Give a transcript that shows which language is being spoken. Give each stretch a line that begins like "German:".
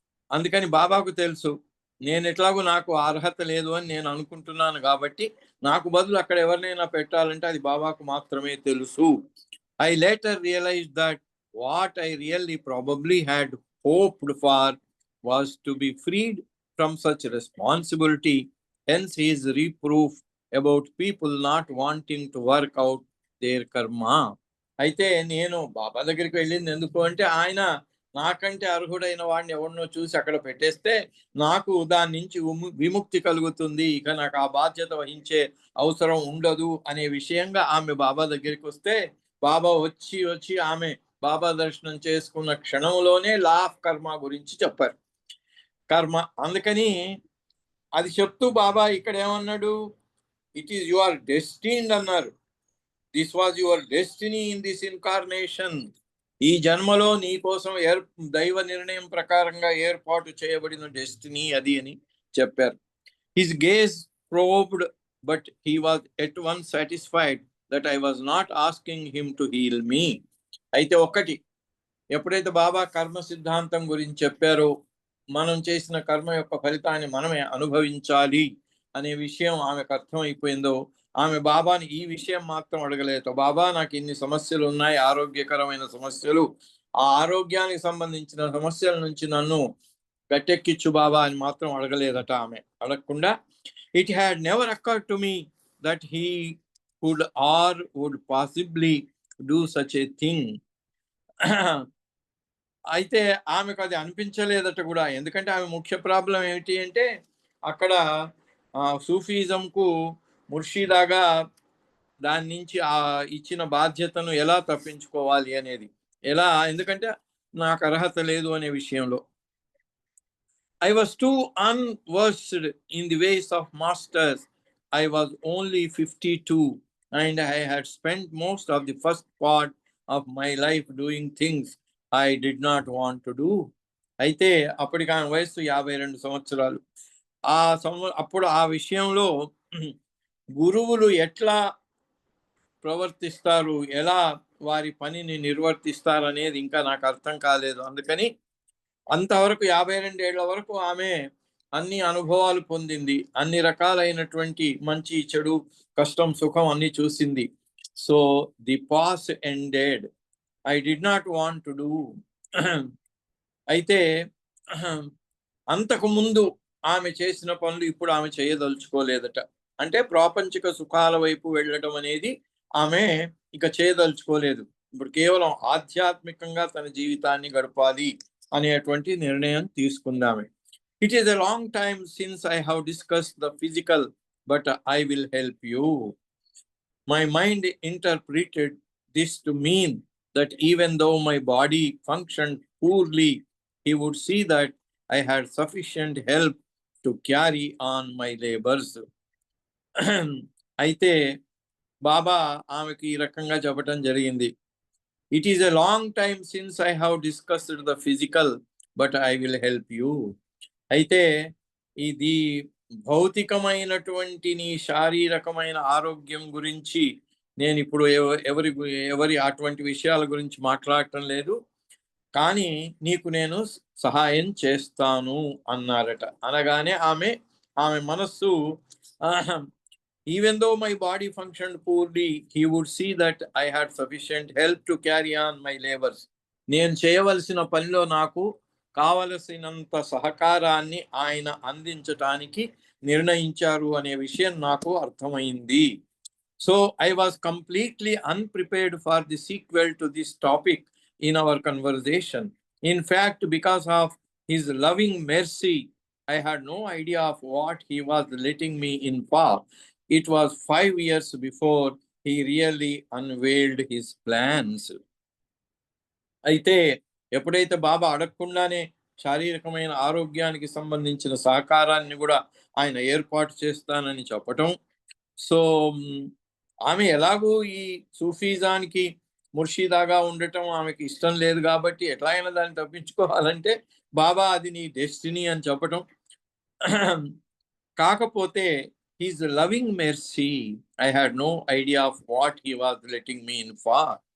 Telugu: అందుకని బాబాకు తెలుసు నేను ఎట్లాగో నాకు అర్హత లేదు అని నేను అనుకుంటున్నాను, కాబట్టి నాకు బదులు అక్కడ ఎవరినైనా పెట్టాలంటే అది బాబాకు మాత్రమే తెలుసు.
English: I later realise that what I really probably had hoped for was to be freed from such responsibility. Hence his reproof about people not wanting to work out their karma.
Telugu: అయితే నేను బాబా దగ్గరికి వెళ్ళింది ఎందుకు అంటే, ఆయన నాకంటే అర్హుడైన వాడిని ఎవరినో చూసి అక్కడ పెట్టేస్తే నాకు దాని నుంచి విముక్తి కలుగుతుంది, ఇక నాకు ఆ బాధ్యత వహించే అవసరం ఉండదు అనే విషయంగా ఆమె బాబా దగ్గరికి వస్తే, బాబా వచ్చి ఆమె బాబా దర్శనం చేసుకున్న క్షణంలోనే లా ఆఫ్ కర్మ గురించి చెప్పారు. కర్మ అందుకని అది చెప్తూ బాబా ఇక్కడ ఏమన్నాడు,
English: it is your destined
Telugu: అన్నారు.
English: This was your destiny in this incarnation.
Telugu: ఈ జన్మలో నీ కోసం దైవ నిర్ణయం ప్రకారంగా ఏర్పాటు చేయబడిన డెస్టినీ అది అని చెప్పారు.
English: His gaze probed, but he was at once satisfied that I was not asking him to heal me.
Telugu: అయితే ఒకటి, ఎప్పుడైతే బాబా కర్మ సిద్ధాంతం గురించి చెప్పారో, మనం చేసిన కర్మ యొక్క ఫలితాన్ని మనమే అనుభవించాలి అనే విషయం ఆమెకు అర్థమైపోయిందో, ఆమె బాబాని ఈ విషయం మాత్రం అడగలేదు. బాబా నాకు ఇన్ని సమస్యలు ఉన్నాయి, ఆరోగ్యకరమైన సమస్యలు, ఆ ఆరోగ్యానికి సంబంధించిన సమస్యల నుంచి నన్ను గట్టెక్కిచ్చు బాబా అని మాత్రం అడగలేదట ఆమె. అడగకుండా,
English: it had never occurred to me that he could or would possibly do such a thing.
Telugu: అయితే ఆమెకు అది అనిపించలేదట కూడా. ఎందుకంటే ఆమె ముఖ్య ప్రాబ్లం ఏమిటి అంటే, అక్కడ సూఫీజంకు ముర్షిదాగా దాని నుంచి ఆ ఇచ్చిన బాధ్యతను ఎలా తప్పించుకోవాలి అనేది, ఎలా, ఎందుకంటే నాకు అర్హత లేదు అనే విషయంలో.
English: I was too unversed in the ways of masters. I was only 52 and I had spent most of the first part of my life doing things I did not want to do.
Telugu: అయితే అప్పటికి ఆమె వయసు 52 సంవత్సరాలు. అప్పుడు ఆ విషయంలో గురువులు ఎట్లా ప్రవర్తిస్తారు, ఎలా వారి పనిని నిర్వర్తిస్తారు అనేది ఇంకా నాకు అర్థం కాలేదు. అందుకని అంతవరకు 52 ఏళ్ల వరకు ఆమె అన్ని అనుభవాలు పొందింది, అన్ని రకాలైనటువంటి మంచి చెడు, కష్టం సుఖం అన్ని చూసింది.
English: So the past ended, I did not want to do.
Telugu: అయితే అంతకు ముందు ఆమె చేసిన పనులు ఇప్పుడు ఆమె చేయదలుచుకోలేదట. అంటే ప్రాపంచిక సుఖాల వైపు వెళ్ళడం అనేది ఆమె ఇక చేయదలుచుకోలేదు. ఇప్పుడు కేవలం ఆధ్యాత్మికంగా తన జీవితాన్ని గడపాలి అనేటువంటి నిర్ణయం తీసుకుందామే.
English: It is a long time since I have discussed the physical, but I will help you. My mind interpreted this to mean that even though my body functioned poorly, he would see that I had sufficient help to carry on my labors.
Telugu: అయితే బాబా ఆమెకి ఈ రకంగా చెప్పడం జరిగింది.
English: It is a long time since I have discussed the physical, but I will help you.
Telugu: అయితే ఇది భౌతికమైనటువంటి నీ శారీరకమైన ఆరోగ్యం గురించి నేను ఇప్పుడు ఎవరి అటువంటి విషయాల గురించి మాట్లాడటం లేదు, కానీ నీకు నేను సహాయం చేస్తాను అన్నారట. అనగానే ఆమె మనస్సు,
English: even though my body functioned poorly, he would see that I had sufficient help to carry on my labors.
Telugu: నేను చేయవలసిన పనిలో నాకు కావలసినంత సహకారాన్ని ఆయన అందించటానికి నిర్ణయించారు అనే విషయం నాకు అర్థమైంది.
English: So I was completely unprepared for the sequel to this topic in our conversation. In fact, because of his loving mercy, I had no idea of what he was letting me in for. It was 5 years before he really unveiled his plans.
Telugu: అయితే ఎప్పుడైతే బాబా అడగకుండానే శారీరకమైన ఆరోగ్యానికి సంబంధించిన సహకారాన్ని కూడా ఆయన ఏర్పాటు చేస్తానని చెప్పటం, సో ఆమె ఎలాగూ ఈ సూఫీజానికి ముర్షిదాగా ఉండటం ఆమెకి ఇష్టం లేదు కాబట్టి ఎట్లా అయినా దాన్ని తప్పించుకోవాలంటే బాబా అది నీ డెస్టినీ అని చెప్పటం. కాకపోతే
English: his loving mercy, I had no idea of what he was letting me in for.